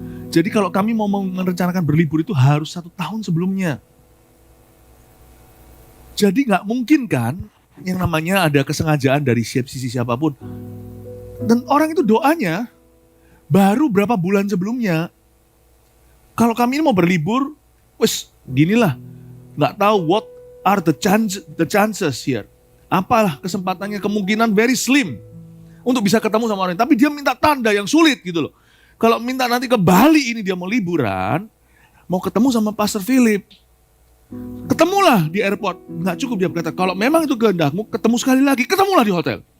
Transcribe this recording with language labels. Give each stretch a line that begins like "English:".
Indonesian: Jadi kalau kami mau merencanakan berlibur itu harus 1 tahun sebelumnya. Jadi gak mungkin kan yang namanya ada kesengajaan dari sisi siapapun. Dan orang itu doanya baru berapa bulan sebelumnya. Kalau kami ini mau berlibur, ginilah. Gak tahu
English: what are the chances here.
Indonesian: Apalah kesempatannya, kemungkinan
English: very slim
Indonesian: untuk bisa ketemu sama orang. Tapi dia minta tanda yang sulit gitu loh. Kalau minta nanti ke Bali ini dia mau liburan, mau ketemu sama Pastor Philip. Ketemulah di airport. Nggak cukup dia berkata, kalau memang itu kehendakmu, ketemu sekali lagi, ketemulah di hotel.